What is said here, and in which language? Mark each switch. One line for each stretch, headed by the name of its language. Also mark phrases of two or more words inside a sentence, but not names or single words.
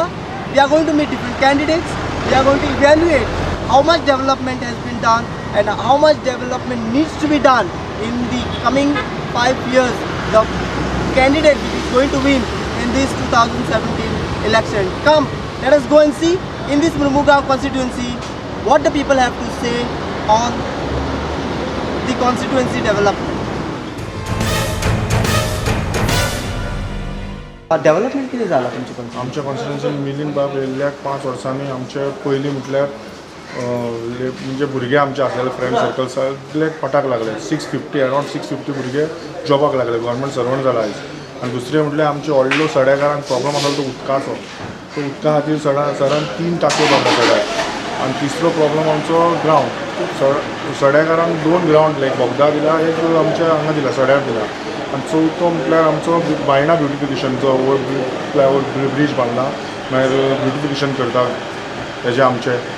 English: We are going to meet different candidates. We are going to evaluate how much development has been done and how much development needs to be done in the coming 5 years. The candidate which is going to win in this 2017 election. Come, let us go and see in this Murmugaon constituency what the people have to say on the constituency development.
Marathi: डेव्हलपमेंट किती झाला तुमची पण
Konkani: आमच्या कॉन्स्टिट्युन्सीन मिलींद बाब येयल्ल्या 5 वर्सांनी आमचे पयलीं म्हटल्यार म्हणजे भुरगे आमचे आसलेले
English: friend circle
Konkani: सगळे पटाक लागले 650 अरावंड 650 भुरगे जॉबाक लागले
English: government servant
Konkani: जाला आयज आनी दुसरें म्हटल्यार आमचे व्हडलो सड्याकारांक प्रॉब्लम आसलो तो उदकाचो तो उदका खातीर सरान 3 टांक्यो बांदला सड्याक आनी तिसरो प्रॉब्लम आमचो ग्रावंड सड्याकारांक 2 ग्रावंड लायक बोगदा दिला एक आमच्या हांगा दिला सड्यार दिला आनी चवथो म्हटल्यार आमचो बायणा ब्युटिफिकेशनचो
English: flyover bridge
Konkani: बांदला मागीर ब्युटिफिकेशन करता हेजे आमचे